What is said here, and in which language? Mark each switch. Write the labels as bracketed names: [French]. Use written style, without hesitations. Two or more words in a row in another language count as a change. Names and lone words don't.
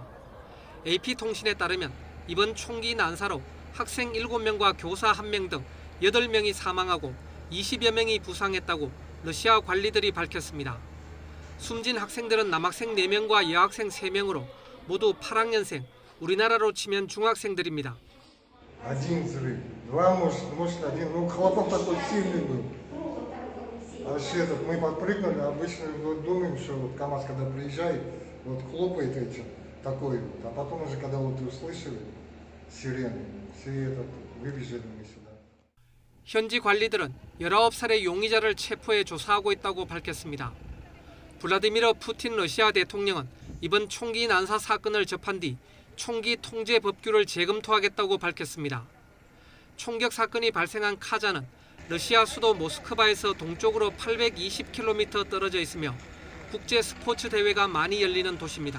[Korean] AP통신에 따르면 이번 총기 난사로 학생 7명과 교사 1명 등 8명이 사망하고 20여 명이 부상했다고 러시아 관리들이 밝혔습니다. 숨진 학생들은 남학생 4명과 여학생 3명으로 모두 8학년생, 우리나라로 치면 중학생들입니다. [Russian] Один взрыв, два, может один, ну хлопок такой сильный был. Вообще этот мы подпрыгнули, обычно думаем, что вот КамАЗ когда приезжает, вот хлопает этим, такой вот, а потом уже когда вот услышали сирены, все этот выбежали мы сюда. [Korean] 현지 관리들은 19살의 용의자를 체포해 조사하고 있다고 밝혔습니다. 블라디미르 푸틴 러시아 대통령은 이번 총기 난사 사건을 접한 뒤 총기 통제 법규를 재검토하겠다고 밝혔습니다. 총격 사건이 발생한 카잔은 러시아 수도 모스크바에서 동쪽으로 820km 떨어져 있으며 국제 스포츠 대회가 많이 열리는 도시입니다.